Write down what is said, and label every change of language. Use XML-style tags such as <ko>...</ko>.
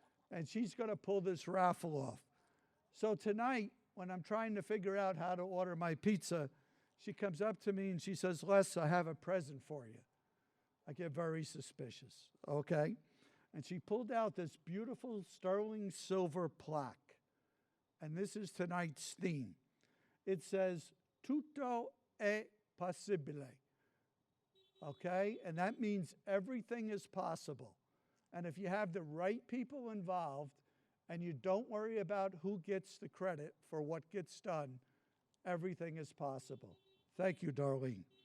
<en>And she's going to pull this raffle off. So tonight, when I'm trying to figure out how to order my pizza, she comes up to me and she says, Les, I have a present for you. I get very suspicious, okay? And she pulled out this beautiful sterling silver plaque. And this is tonight's theme. It says,</en> <it>Tutto è possibile.</it> <en>Okay? And that means everything is possible. And if you have the right people involved and you don't worry about who gets the credit for what gets done, everything is possible. Thank you, Darlene.</en>